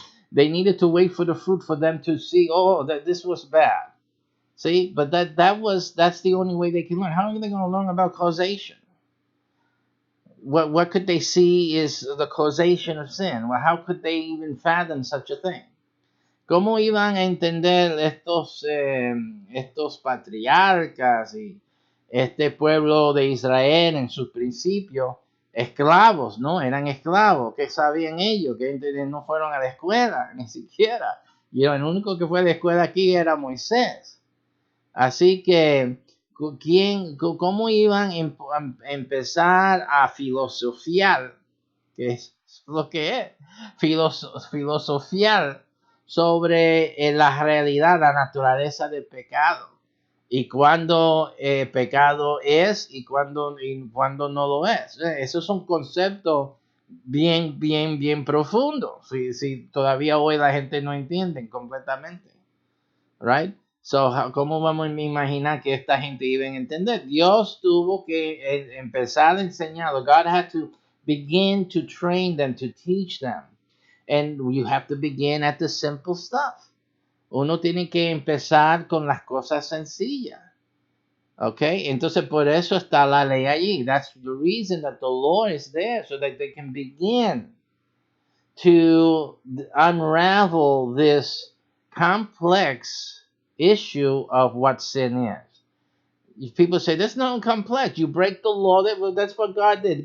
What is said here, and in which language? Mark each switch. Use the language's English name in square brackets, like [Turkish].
[English] They needed to wait for the fruit for them to see, oh, that this was bad. See, but that's the only way they can learn. How are they going to learn about causation? What could they see is the causation of sin? Well, how could they even fathom such a thing? [Spanish] ¿Cómo iban a entender estos patriarcas y este pueblo de Israel en sus principios? Esclavos, ¿no? Eran esclavos. ¿Qué sabían ellos? Que no fueron a la escuela, ni siquiera. Y el único que fue a la escuela aquí era Moisés. Así que, ¿cómo iban a empezar a filosofiar? Que es lo que es, filosofiar sobre la realidad, la naturaleza del pecado, y cuándo pecado es y cuándo no lo es. Esos son conceptos bien profundos. Si todavía hoy la gente no entiende completamente, right? So, ¿cómo vamos a imaginar que esta gente iba a entender? Dios tuvo que empezar a enseñarlo. [English] God had to begin to train them, to teach them. And you have to begin at the simple stuff. [Spanish] Uno tiene que empezar con las cosas sencillas. Okay, entonces por eso está la ley allí. [English] That's the reason that the law is there, so that they can begin to unravel this complex issue of what sin is. People say that's not complex. You break the law. That's what God did.